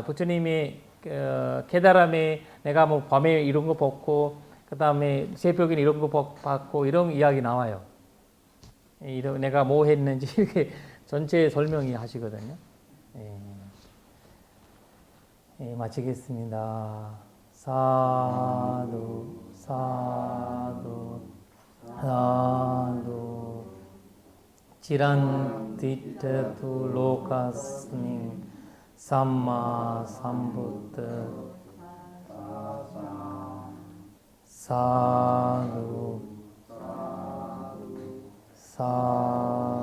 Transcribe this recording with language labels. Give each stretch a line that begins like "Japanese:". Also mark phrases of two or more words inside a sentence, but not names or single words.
Korean: 부처님이 깨달음에 내가 뭐 밤에 이런 거 벗고 그 다음에 새벽에 이런 거 받고 이런 이야기 나와요. 내가 뭐 했는지 이렇게 전체 설명이 하시거든요. 마치겠습니다.
Pali: 사두 사두 사두 지란디테투 로카스민 삼마 삼부트 사두 사두